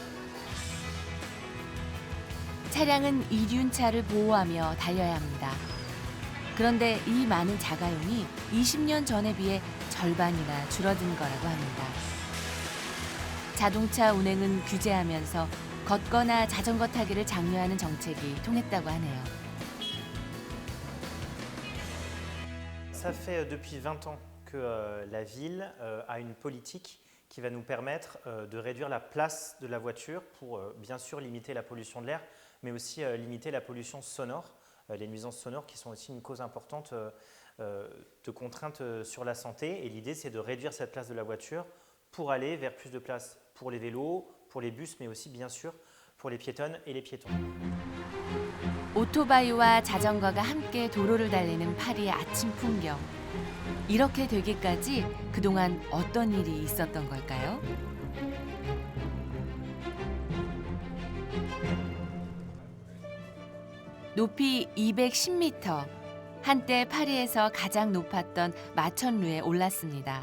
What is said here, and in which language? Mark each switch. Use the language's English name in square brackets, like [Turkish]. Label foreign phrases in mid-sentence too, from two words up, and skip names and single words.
[Korean] 차량은 이륜차를 보호하며 달려야 합니다. 그런데 이 많은 자가용이 20년 전에 비해 절반이나 줄어든 거라고 합니다. 자동차 운행은 규제하면서 걷거나 자전거 타기를 장려하는 정책이 통했다고 하네요. [French] Ça fait depuis 20 ans que la ville a une politique qui va nous permettre de réduire la place de la voiture pour bien sûr limiter la pollution de l'air, mais aussi limiter la pollution sonore, les nuisances sonores qui sont aussi une cause importante de contraintes sur la santé. Et l'idée, c'est de réduire cette place de la voiture pour aller vers plus de place pour les vélos, pour les bus, mais aussi bien sûr pour les piétonnes et les piétons. [Korean] 오토바이와 자전거가 함께 도로를 달리는 파리의 아침 풍경. 이렇게 되기까지 그동안 어떤 일이 있었던 걸까요? 높이 210m, 한때 파리에서 가장 높았던 마천루에 올랐습니다.